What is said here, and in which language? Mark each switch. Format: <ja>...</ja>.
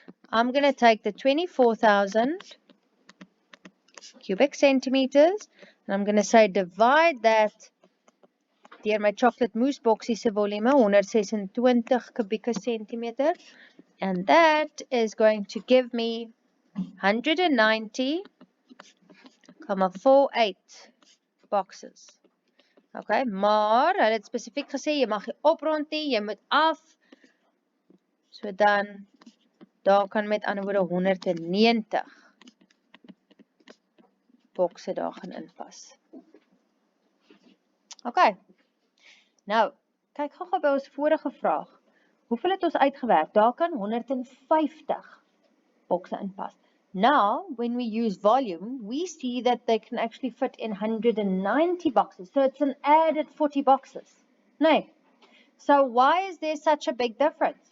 <en>I'm going to take the 24,000 cubic centimeters and I'm going to say divide that</en> <af>deur my chocolate mousse boxie se volume 126 kubieke centimeter,</af> <en>and that is going to give me 190,48 boxes.</en> <af>Okay, maar hulle het spesifiek gesê jy mag nie oprond nie, jy moet af. So dan daar kan met ander woorde 190 bokse daar gaan inpas. Okay. Nou, kyk gou-gou by ons vorige vraag. Hoeveel het ons uitgewerk? Daar kan 150 bokse inpas.</af> <en>Now, when we use volume, we see that they can actually fit in 190 boxes. So it's an added 40 boxes.</en> <af>Nee.</af> <en>So why is there such a big difference?</en>